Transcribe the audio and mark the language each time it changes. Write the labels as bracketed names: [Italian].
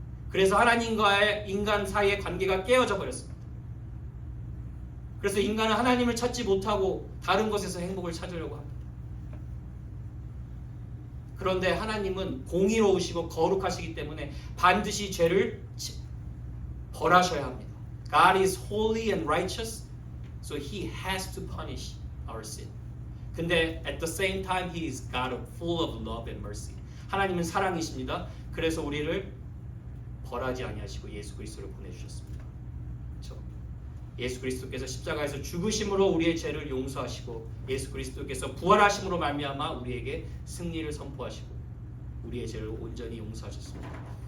[Korean] 그래서 하나님과의 인간 사이의 관계가 깨어져 버렸습니다. 그래서 인간은 하나님을 찾지 못하고 다른 곳에서 행복을 찾으려고 합니다. 그런데 하나님은 공의로우시고 거룩하시기 때문에 반드시 죄를 벌하셔야 합니다. [English] God is holy and righteous, so He has to punish our sin. 근데 at the same time, He is God full of love and mercy. [Korean] 하나님은 사랑이십니다. 그래서 우리를 벌하지 아니하시고 예수 그리스도를 보내주셨습니다. 그렇죠? 예수 그리스도께서 십자가에서 죽으심으로 우리의 죄를 용서하시고 예수 그리스도께서 부활하심으로 말미암아 우리에게 승리를 선포하시고 우리의 죄를 온전히 용서하셨습니다.